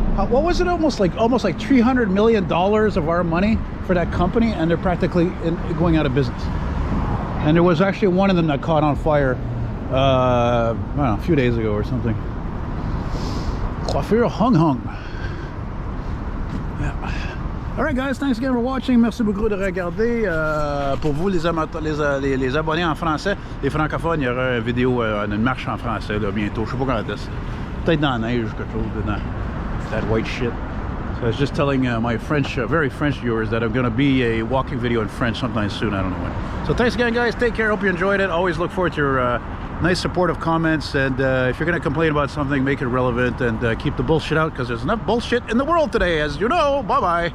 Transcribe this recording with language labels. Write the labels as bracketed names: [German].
[English] What was it, almost like $300 million of our money for that company, and they're practically going out of business. And there was actually one of them that caught on fire I don't know, a few days ago or something. Coiffure hung. Yeah. Alright guys, thanks again for watching. [French] Merci beaucoup de regarder. Pour vous les abonnés en français, les francophones, il y aura une vidéo, une marche en français là, bientôt. Je sais pas quand est-ce. Peut-être dans la neige ou quelque chose dedans. [English] That white shit. So I was just telling my French, very French viewers that I'm going to be a walking video in French sometime soon. I don't know when. So thanks again, guys. Take care. Hope you enjoyed it. Always look forward to your nice supportive comments. And if you're going to complain about something, make it relevant and keep the bullshit out, because there's enough bullshit in the world today, as you know. Bye-bye.